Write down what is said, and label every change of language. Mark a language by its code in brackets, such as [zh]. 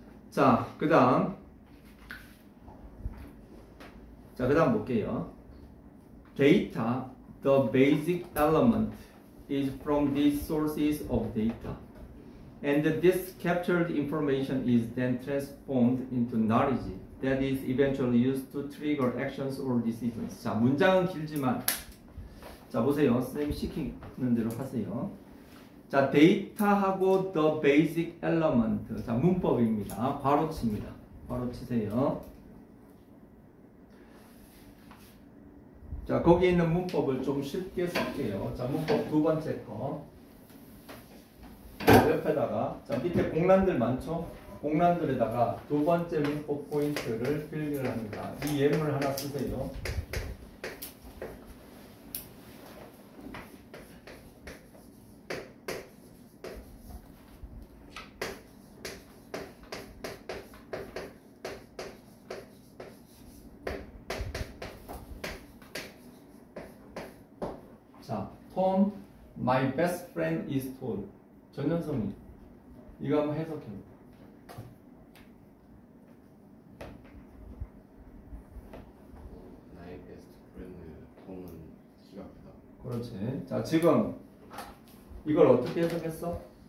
[ko] 자, 그 다음 볼게요. [en] Data, the basic element, is from these sources of data. And this captured information is then transformed into knowledge that is eventually used to trigger actions or decisions. [ko] 자, 문장은 길지만, 자, 보세요. 선생님 시키는 대로 하세요. 자, 데이터하고 [en] the basic element. [ko] 자, 문법입니다. 괄호 칩니다. 괄호 치세요. 자, 거기 있는 문법을 좀 쉽게 쓸게요. 자, 문법 두 번째 거. 옆에다가, 자, 밑에 공란들 많죠? 공란들에다가 두 번째 문법 포인트를 필기를 합니다. 이 예문을 하나 쓰세요. [en] 자, Tom, my best friend is tall. [ko] 전연성이. 이거 한번 해석해볼게요. 나의 베스트 프렌드 톰은 키가 크다. 그렇지. 자, 지금 이걸 어떻게 해석했어?